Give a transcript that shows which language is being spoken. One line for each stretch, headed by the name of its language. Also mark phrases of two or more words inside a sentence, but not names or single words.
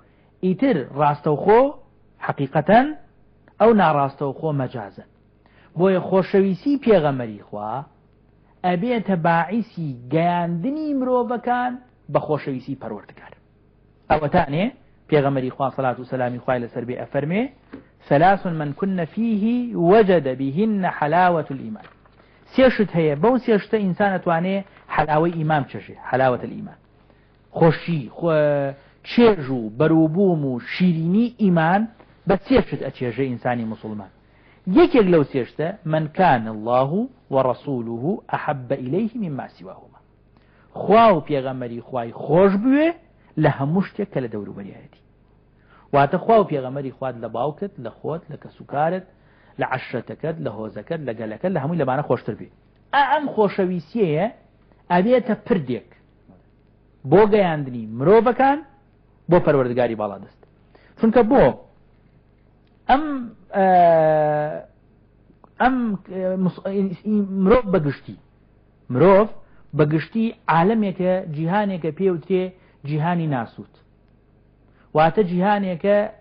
Central Kurdish: ئیتر ڕاستەوخۆ حەقیقەتەن ئەو ناڕاستەوخۆ مەجازن. بۆیە خۆشەویستی پێغەمبەری خوا ئەبێتە باعیسی گەیاندنی مرۆڤەکان بە خۆشەویستی پەروەردگار. ئەوەتانێ پێغەمبەری خوا سەڵات و سەلامی خوای لەسەر بێ ئەفەرمێ
Arabic: ثلاث من كن فيه وجد بهن حلاوة الإيمان.
Central Kurdish: سێشت هەیە بەو سێشتە ئینسان ئەتوانێ حلاوەی ئیمان بچێژێ.
Arabic: حلاوة الإيمان
Central Kurdish: خۆشی چێژ و بەرووبووم و شیرینی ئیمان بە سێشت ئەچێژێ ئینسانی مسلمان. یەکێک لەو سێشتە
Arabic: من كان الله ورسوله أحب إليه مما سواهما.
Central Kurdish: خوا و پێغەمبەری خوای خۆش بوێ لە هەموو شتێک کە لە دەوروبەریایەتی. واتە خوا و پێغەمبەری خوات لە باوکت لە خۆت لە کەسوکارت لە عەشرەتەکەت لە هۆزەکەت لە گەلەکەت لە هەمووی لەمانە خۆشتر بێ. ئەم خۆشەویستیەیە ئەبێتە پردێک بۆ گەیاندنی مرۆڤەکان بۆ پەروەردگاری باڵادەست چونکە بۆ ئەم مرۆڤ بەگشتی عالەمێکە جیهانێکە پێوترێ جیهانی ناسووت واتە جیهانێکە